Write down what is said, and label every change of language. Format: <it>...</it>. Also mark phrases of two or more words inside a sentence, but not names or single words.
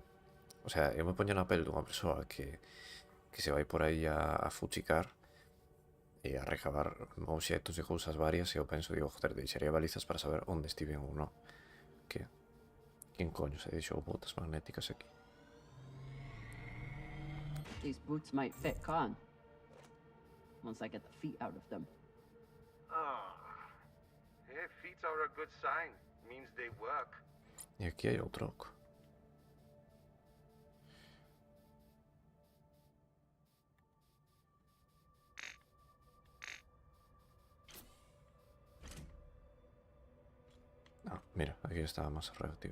<gl>O sea, eu me poño na pel dunha persoa que se vai por aí a fuchicar e a recabar obxectos e cousas varias e eu penso, digo, joder, deixaría balizas para saber onde estiven ou non. Que? Quen coño se deixou botas magnéticas aquí?</gl> <en>These boots might fit Khan. Once I get the feet out of them. Feet are a good sign. Means they work.</en> <gl>E aquí hai outro oco. Ah, mira, aquí está masa reactiva.</gl>